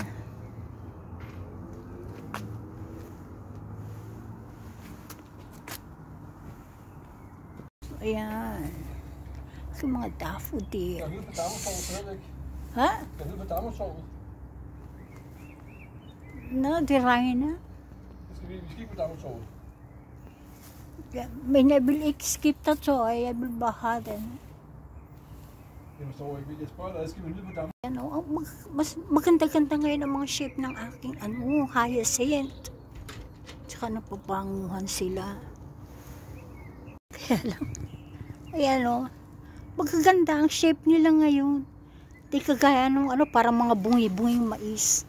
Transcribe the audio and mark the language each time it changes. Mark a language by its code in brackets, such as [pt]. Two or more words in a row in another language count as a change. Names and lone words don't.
[tl] Ayan. Yung mga daffodil. Ha? [da] No, de regner. Vi skal ikke på dagsorden. Ja, men jeg vil ikke skifte tøj, jeg vil bare have den. Jeg forstår ikke, jeg spørger dig, skal vi ned på dagsorden? [tl] Ano, mas maganda-ganda ngayon ang mga shape ng aking hyacinth. Tsaka napapanguhan sila. Kaya lang, ayan magaganda ang shape nila ngayon. Di kagaya nung parang mga bungi-bunging mais.